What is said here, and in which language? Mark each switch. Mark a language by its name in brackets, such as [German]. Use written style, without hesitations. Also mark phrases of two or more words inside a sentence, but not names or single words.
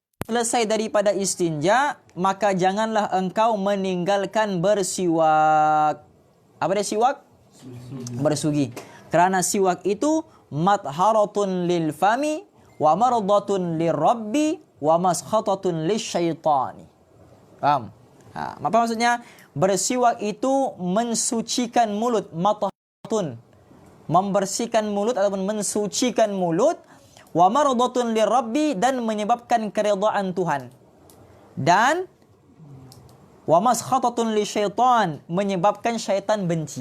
[Malay] selesai daripada istinja, maka janganlah engkau meninggalkan bersiwak. Apa dia siwak? Bersugi. Kerana siwak itu [Arabic] مطهرة للفم ومرضاة للرب ومسخطة للشيطان. [Malay] Faham? Apa maksudnya? Bersiwak itu mensucikan mulut, matharatun, membersihkan mulut ataupun mensucikan mulut, [Arabic] ومرضاة للرب, [Malay] dan menyebabkan keridaan Tuhan, dan [Arabic] ومسخطة للشيطان, [Malay] menyebabkan syaitan benci.